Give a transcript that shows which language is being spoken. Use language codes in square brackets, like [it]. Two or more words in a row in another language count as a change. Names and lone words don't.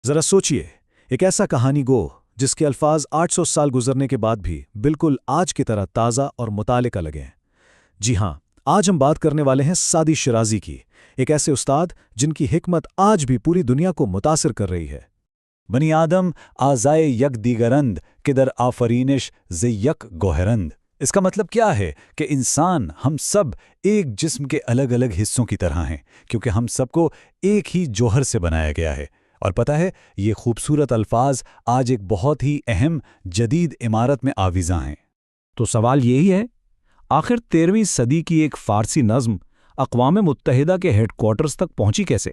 [ur] ذرا سوچئے، ایک ایسا کہانی گو جس کے الفاظ 800 سال گزرنے کے بعد بھی بالکل آج کی طرح تازہ اور متعلقہ لگیں۔ جی ہاں، آج ہم بات کرنے والے ہیں سعدی شیرازی کی، ایک ایسے استاد جن کی حکمت آج بھی پوری دنیا کو متاثر کر رہی ہے۔ [fa] بنی آدم آزائے یک دیگرند کہ در آفرینش ز یک گوہرند۔ [ur] اس کا مطلب کیا ہے کہ انسان ہم سب ایک جسم کے الگ الگ حصوں کی طرح ہیں، کیونکہ ہم سب کو ایک ہی جوہر سے بنایا گیا ہے۔ اور پتہ ہے، یہ خوبصورت الفاظ آج ایک بہت ہی اہم جدید عمارت میں آویزاں ہیں۔ تو سوال یہی ہے، آخر 13ویں صدی کی ایک فارسی نظم اقوام متحدہ کے ہیڈ کوارٹرز تک پہنچی کیسے؟